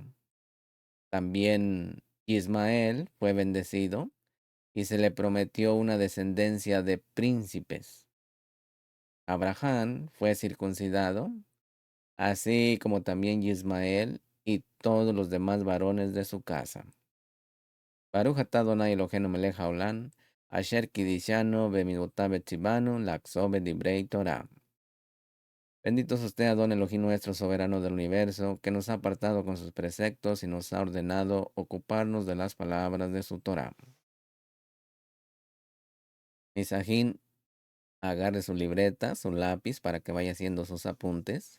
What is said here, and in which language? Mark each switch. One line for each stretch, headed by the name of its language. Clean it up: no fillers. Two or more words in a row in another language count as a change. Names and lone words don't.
Spanish: También Ismael fue bendecido y se le prometió una descendencia de príncipes. Abraham fue circuncidado, así como también Ismael y todos los demás varones de su casa.
Hebrew: ברוך אתה אדוני אלוהינו מלך העולם, אשר קדשנו במצוותיו וציוונו לעסוק בדברי תורה.
Spanish: Bendito es usted, Adón Elohim nuestro, soberano del universo, que nos ha apartado con sus preceptos y nos ha ordenado ocuparnos de las palabras de su Torah. Misajín, agarre su libreta, su lápiz, para que vaya haciendo sus apuntes.